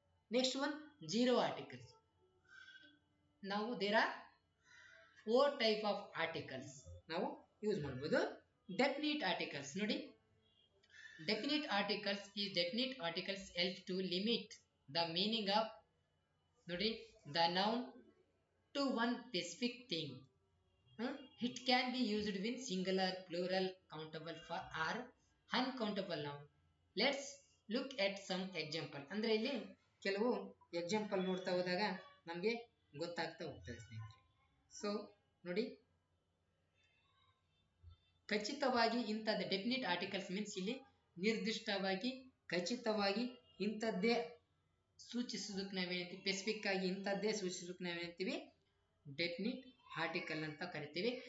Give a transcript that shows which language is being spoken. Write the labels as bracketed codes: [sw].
[en] Next one zero articles. ನಾವು there are 4 type of articles [kn] ನಾವು use ಮಾಡಬಹುದು. [en] Definite articles ನೋಡಿ, definite articles is definite articles help to limit the meaning of ನೋಡಿ the noun to one specific thing. It can be used in singular, plural, countable for or uncountable noun. Let's look at some example. [kn] ಅಂದ್ರೆ ಇಲ್ಲಿ ಕೆಲವು example ನೋಡ್ತಾ ಹೋದಾಗ ನಮಗೆ ಗೊತ್ತಾಗ್ತಾ ಹೋಗ್ತದೆ ಸ್ನೇಹಿತರೆ. ಸೊ ನೋಡಿ, ಖಚಿತವಾಗಿ ಇಂಥದ್ದು [en] definite articles means [kn] ಇಲ್ಲಿ ನಿರ್ದಿಷ್ಟವಾಗಿ ಖಚಿತವಾಗಿ ಇಂಥದ್ದೇ ಸೂಚಿಸೋದಕ್ಕೆ ನಾವೇನಂತೀವಿ, ಸ್ಪೆಸಿಫಿಕ್ ಆಗಿ ಇಂಥದ್ದೇ ಸೂಚಿಸೋದಕ್ಕೆ ನಾವೇನಂತೀವಿ, ಡೆಫಿನಿಟ್ ಆರ್ಟಿಕಲ್ ಅಂತ ಕರಿತೀವಿ.